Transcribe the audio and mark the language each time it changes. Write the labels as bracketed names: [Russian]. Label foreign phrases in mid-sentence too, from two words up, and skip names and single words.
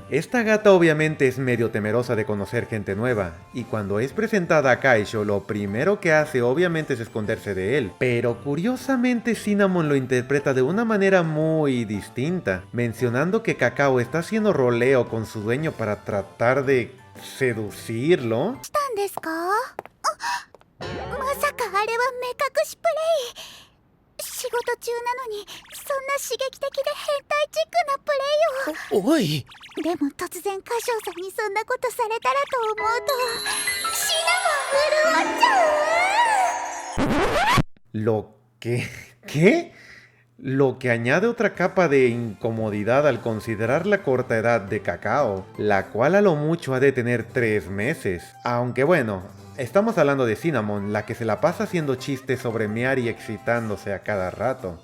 [Spanish] Esta gata obviamente es medio temerosa de conocer gente nueva, y cuando es presentada a Kaisho, lo primero que hace obviamente es esconderse de él. Pero curiosamente Cinnamon lo interpreta de una manera muy distinta, mencionando que Kakao está haciendo roleo con su dueño para tratar de seducirlo. [Japanese] したんですか？まさかあれは目隠しプレイ。仕事中なのにそんな刺激的で変態チックなプレイを。おい、でも突然歌唱さんにそんなことされたらと思うとシナモン潤っちゃう。 [Spanish] Lo que... ¿Qué? Lo que añade otra capa de incomodidad al considerar la corta edad de Kakao, la cual a lo mucho ha de tener 3 meses. Aunque bueno, estamos hablando de Cinnamon, la que se la pasa haciendo chistes sobre mear y excitándose a cada rato.